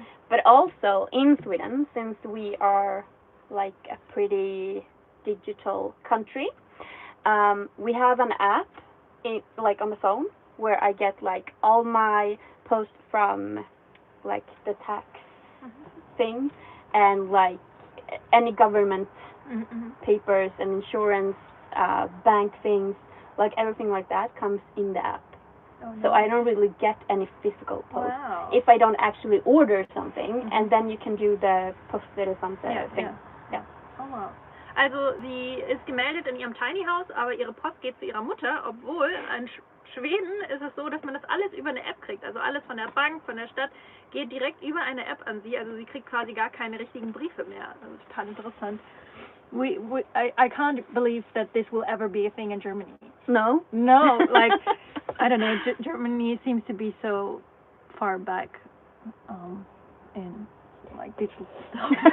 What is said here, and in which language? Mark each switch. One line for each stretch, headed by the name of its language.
English: But also in Sweden, since we are like a pretty digital country, we have an app like on the phone where I get like all my posts from like the tax thing and like any government papers and insurance, bank things, like everything like that comes in the app. So I don't really get any physical post. Wow. If I don't actually order something, and then you can do the postleresante thing. Yeah. Oh wow.
German: Also sie ist gemeldet in ihrem Tiny House, aber ihre Post geht zu ihrer Mutter, obwohl in Schweden ist es so, dass man das alles über eine App kriegt. Also alles von der Bank, von der Stadt geht direkt über eine App an sie. Also sie kriegt quasi gar keine richtigen Briefe mehr. Das ist total interessant.
English: I can't believe that this will ever be a thing in Germany. No? No, like, I don't know, Germany seems to be so far back in, like, digital stuff.